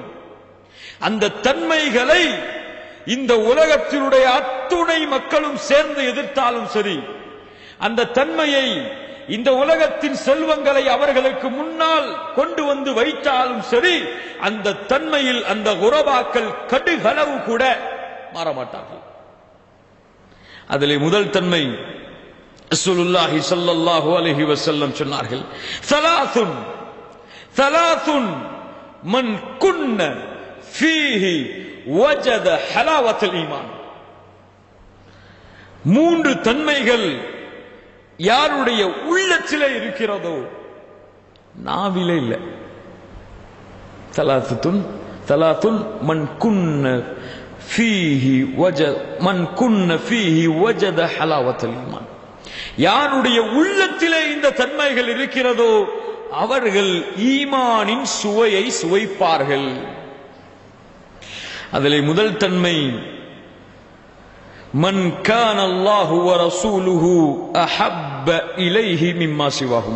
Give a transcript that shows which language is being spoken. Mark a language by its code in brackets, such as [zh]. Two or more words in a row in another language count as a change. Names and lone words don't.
[ta] அந்த தன்மைகளை இந்த உலகத்தினுடைய அத்துணை மக்களும் சேர்ந்து எதிர்த்தாலும் சரி, அந்த தன்மையை இந்த உலகத்தின் செல்வங்களை அவர்களுக்கு முன்னால் கொண்டு வந்து வைத்தாலும் சரி, அந்த தன்மையில் அந்த குரபாக்கள் கடுகளவு கூட மாறமாட்டார்கள். அதிலே முதல் தன்மை ரசூலுல்லாஹி [ar] صلى الله عليه وسلم [ta] சொன்னார்கள், [ar] ثلاثٌ من كن فيه وجد حلاوة الإيمان. [ta] மூன்று தன்மைகள் யாருடைய உள்ளத்திலே இருக்கிறதோ, நாவிலே இல்ல. [ar] ثلاثٌ من كن فيه وجد حلاوة الإيمان. [ta] யாருடைய உள்ளத்திலே இந்த தன்மைகள் இருக்கிறதோ அவர்கள் ஈமானின் சுவையை சுவைப்பார்கள். அதிலே முதல் தன்மை, [ar] من كان الله ورسوله أحب إليه مما سواهما.